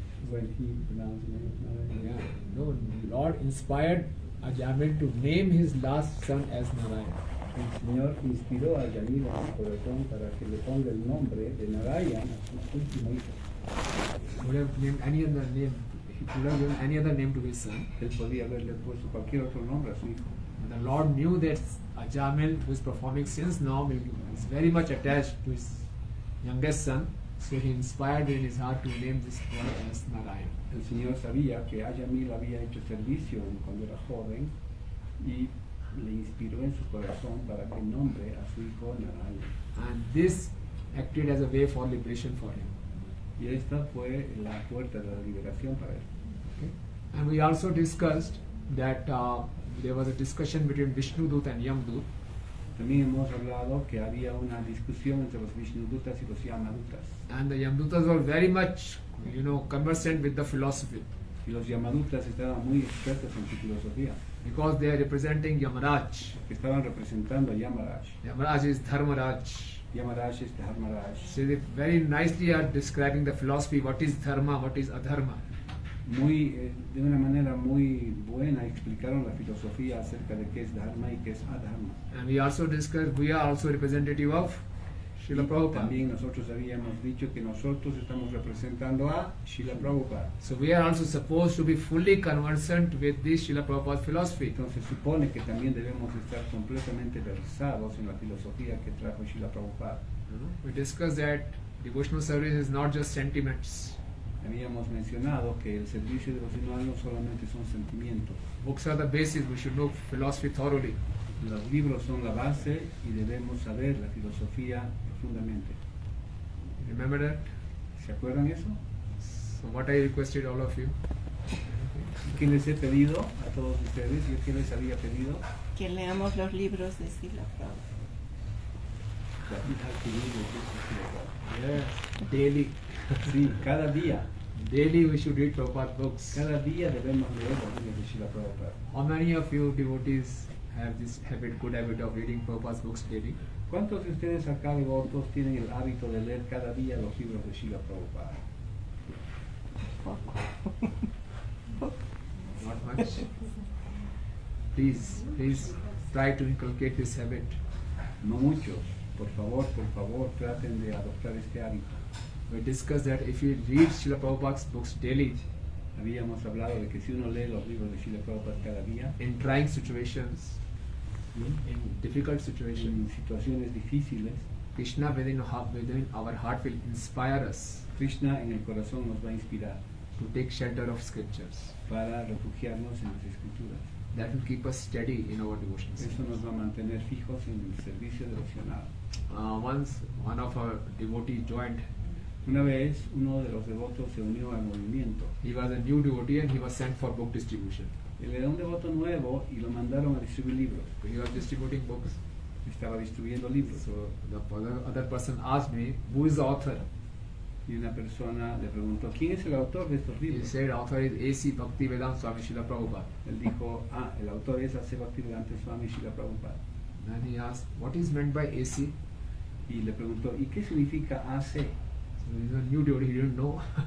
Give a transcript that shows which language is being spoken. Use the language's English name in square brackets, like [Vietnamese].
[English] When he pronounced the name of Narayana. Yeah. No, Lord inspired Ajamil to name his last son as Narayana. [Spanish] El Señor inspiró a Yamil en su corazón para que le ponga el nombre de Narayana a su último hijo. [English] He would have named any other name. He could have given any other name to his son. [Spanish] Él podía haberle puesto cualquier otro nombre a su hijo. [English] But the Lord knew that Ajamil, who is performing sins now, is very much attached to his youngest son. So he inspired in his heart to name this boy as Narayana. [Spanish] El Señor sabía que Yamil había hecho servicio cuando era joven y le inspiró en su corazón para que nombre a su hijo Narayana. [English] And this acted as a way for liberation for him. [Spanish] Y esta fue la puerta de la liberación para él. [English] Okay. And we also discussed that there was a discussion between Vishnu Dut and Yamdut. [Spanish] También hemos hablado que había una discusión entre los Vishnudutas y los Yamadutas. [English] And the Yamdutas were very much, conversant with the philosophy. [Spanish] Y los Yamadutas estaban muy expertos en su filosofía. [English] Because they are representing Yamaraj. [Spanish] Que estaban representando a Yamaraj. [English] Yamaraj is Dharmaraj. [Spanish] Yamaraj es Dharmaraj. [English] So they very nicely are describing the philosophy, what is dharma, what is adharma. [Spanish] De una manera muy buena explicaron la filosofía acerca de qué es dharma y qué es adharma. [English] And we also discussed, we are also representative of Srila Prabhupada. [Spanish] También nosotros habíamos dicho que nosotros estamos representando a Srila Prabhupada. [English] So we are also supposed to be fully conversant with this Srila Prabhupada's philosophy. [Spanish] Entonces supone que también debemos estar completamente versados en la filosofía que trajo Srila Prabhupada. [English] We discussed that devotional service is not just sentiments. [Spanish] Habíamos mencionado que el servicio devocional no solamente son sentimientos. [English] Books are the basis, we should know philosophy thoroughly. [Spanish] Los libros son la base y debemos saber la filosofía profundamente. [English] Remember that? [Spanish] ¿Se acuerdan eso? [English] So what I requested all of you? [Spanish] ¿Qué les he pedido a todos ustedes? ¿Yo qué les había pedido? Que leamos los libros de Srila Prabhupada. [English] That we have to read the books of Srila Prabhupada. Yes, daily. [Spanish] Sí, cada día. [English] Daily we should read Prabhupada books. [Spanish] Cada día debemos leer los libros de Srila Prabhupada. [English] How many of you devotees have this good habit of reading Prabhupada's books daily? [Spanish] ¿Cuántos de ustedes acá devotos tienen el hábito de leer cada día los libros de Srila Prabhupada? [English] Not much. Please try to inculcate this habit. [Spanish] No muchos. Por favor, traten de adoptar este hábito. [English] We discussed that if you read Srila Prabhupada's books daily, [Spanish] Habíamos hablado de que si uno lee los libros de Srila Prabhupada cada día, [English] in trying situations, in difficult [Spanish] en [English] situations, [Spanish] situaciones difíciles, [English] Krishna within our heart will inspire us [Spanish] Krishna en el corazón nos va a inspirar [English] to take shelter of scriptures. [Spanish] para refugiarnos en las escrituras. [English] That will keep us steady in our devotions. [Spanish] Eso nos va a mantener fijos en el servicio devocional. [English] Once one of our devotees joined. [Spanish] Una vez uno de los devotos se unió al movimiento. [English] He was a new devotee and he was sent for book distribution. [Spanish] Él era un devoto nuevo y lo mandaron a distribuir libros. [English] So he was distributing books. [Spanish] Estaba distribuyendo libros. [English] So the other person asked me, who is the author? [Spanish] Y una persona le preguntó, ¿quién es el autor de estos [English] He [Spanish] libros? [English] said, author is A.C. Bhaktivedanta Swami Srila Prabhupada. [Spanish] Él dijo, el autor es A.C. Bhaktivedanta Swami Srila Prabhupada. [English] Then he asked, what is meant by A.C.? [Spanish] Y le preguntó, ¿y qué significa A.C.? [English] So he's a new devotee, he didn't know.